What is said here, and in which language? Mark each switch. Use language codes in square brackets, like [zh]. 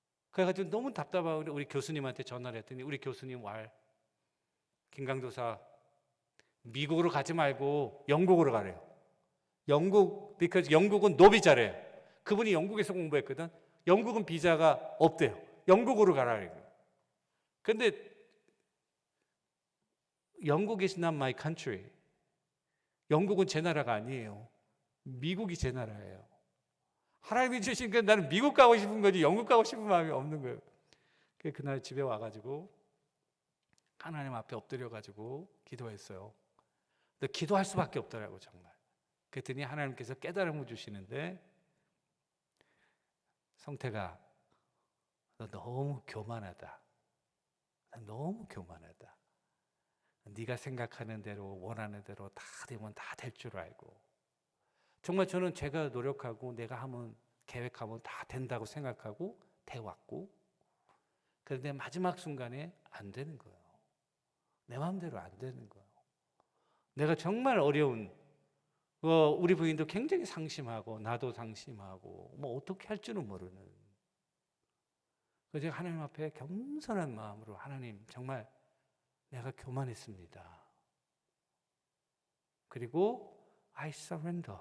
[ko] 그래가지고 너무 답답하고 우리 교수님한테 전화를 했더니, 우리 교수님 김강도사 미국으로 가지 말고 영국으로 가래요. because 영국은 노비자래요. 그분이 영국에서 공부했거든. 영국은 비자가 없대요. 영국으로 가라 그래요. [en] 근데 영국 is not my country. [ko] 영국은 제 나라가 아니에요. 미국이 제 나라예요. 하나님이 주신 그 나는 미국 가고 싶은 거지 영국 가고 싶은 마음이 없는 거예요. 그날 집에 와가지고 하나님 앞에 엎드려가지고 기도했어요. 근데 기도할 수밖에 없더라고 정말. 그랬더니 하나님께서 깨달음을 주시는데, 성태가 너 너무 교만하다. 너무 교만하다. 네가 생각하는 대로 원하는 대로 다 되면 다 될 줄 알고, 정말 저는 제가 노력하고 내가 하면 계획하면 다 된다고 생각하고 돼왔고, 그런데 마지막 순간에 안 되는 거예요. 내 마음대로 안 되는 거예요. 내가 정말 어려운, 우리 부인도 굉장히 상심하고 나도 상심하고 뭐 어떻게 할 줄은 모르는, 그래서 제가 하나님 앞에 겸손한 마음으로, 하나님 정말 내가 교만했습니다. [en] 그리고 I surrender.